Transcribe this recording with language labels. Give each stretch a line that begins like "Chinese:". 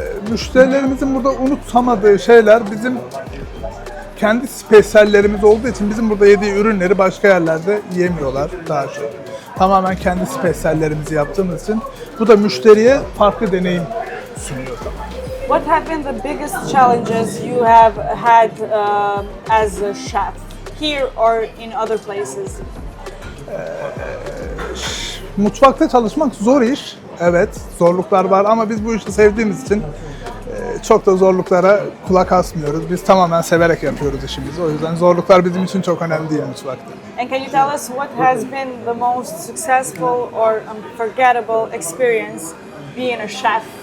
Turkish: Müşterilerimizin burada unutamadığı şeyler bizim kendi spesiyallerimiz olduğu için bizim burada yediği ürünleri başka yerlerde yemiyorlar daha çok. Tamamen kendi spesiyallerimizi yaptığımız için bu da müşteriye farklı deneyim sunuyor.
English: What have been the biggest challenges you have had as a chef here or in other places?
Turkish: Mutfakta çalışmak zor iş. Evet, zorluklar var ama biz bu işi sevdiğimiz için çok da zorluklara kulak asmıyoruz. Biz tamamen severek yapıyoruz işimizi. O yüzden zorluklar bizim için çok önemli değil mutfakta.
English: And can you tell us what has been the most successful or unforgettable experience being a chef?